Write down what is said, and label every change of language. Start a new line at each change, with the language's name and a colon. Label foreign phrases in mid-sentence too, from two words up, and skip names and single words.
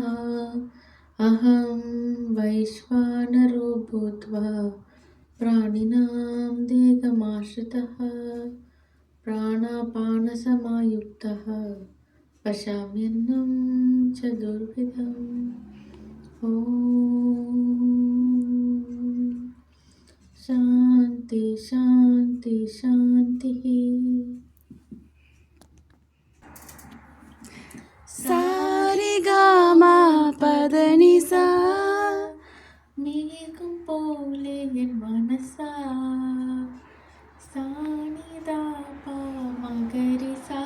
Sanskrit: अहं वैश्वानरो भूत्वा प्राणिनां देहमाश्रितः प्राणापानसमायुक्तः पश्याम्यन्नं चतुर्विधम्. ॐ शान्ति शान्ति शान्तिः சாரிகாமா பதனிசா
Tamil: மேகம் போலே என் மனசா சானிதா பா மகரிசா